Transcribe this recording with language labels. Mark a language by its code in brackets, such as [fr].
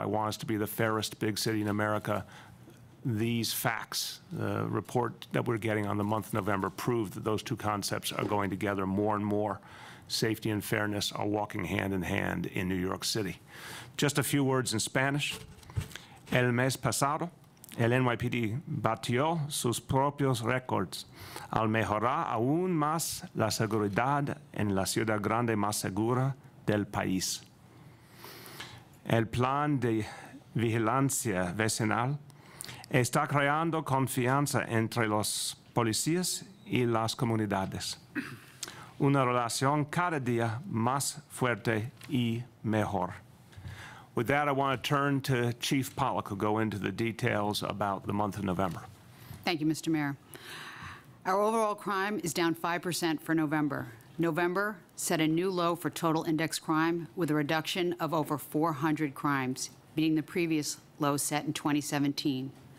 [en] I want us to be the fairest big city in America. These facts, the report that we're getting on the month of November, prove that those two concepts are going together more and more. Safety and fairness are walking hand in hand in New York City. Just a few words in Spanish. [es] El mes pasado, el NYPD batió sus propios récords al mejorar aún más la seguridad en la ciudad grande más segura del país. El plan de vigilancia vecinal está creando confianza entre los policías y las comunidades. Una relación cada día más fuerte y mejor. [en] With that, I want to turn to Chief Pollack, who'll go into the details about the month of November. Thank you, Mr. Mayor. Our overall crime is down 5% for November. November set a new low for total index crime with a reduction of over 400 crimes, beating the previous low set in 2017.